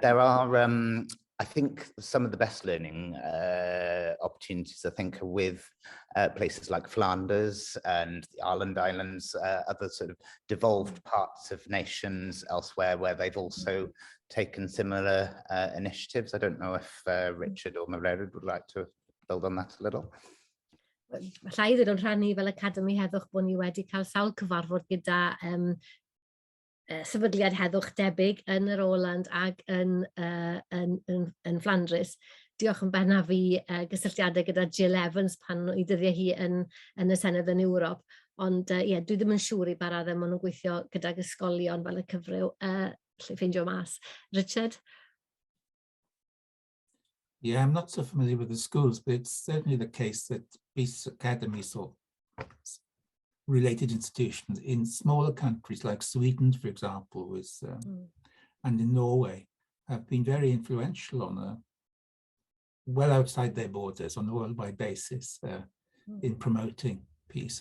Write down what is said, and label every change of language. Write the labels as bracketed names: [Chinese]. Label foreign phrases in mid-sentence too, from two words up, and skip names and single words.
[English] There are, I think, some of the best learning opportunities, I think, are with places like Flanders and the Ireland Islands, other sort of devolved parts of nations elsewhere where they've also taken similar initiatives. I don't know if Richard or Mairead would like to build on that a little. [Welsh] Llai ddod o'n rhannu fel Academy Heddwch bod ni wedi cael sawl cyfarfod gyda sefydliad heddwch debyg yn yr Oland ac yn Flandres. diolch yn bennaf i gysylltiadau gyda Jill Evans pan i ddyddiau hi yn y Senedd yn Ewrop. Ond dwi ddim yn siŵr i ba raddau maen nhw'n gweithio gyda'r ysgolion fel y cyfryw. Lle ffeindio mas. Richard? [English] Yeah, I'm not so familiar with the schools, but it's certainly the case that these academies or related institutions in smaller countries like Sweden, for example, and in Norway, have been very influential on well outside their borders on a worldwide basis in promoting peace.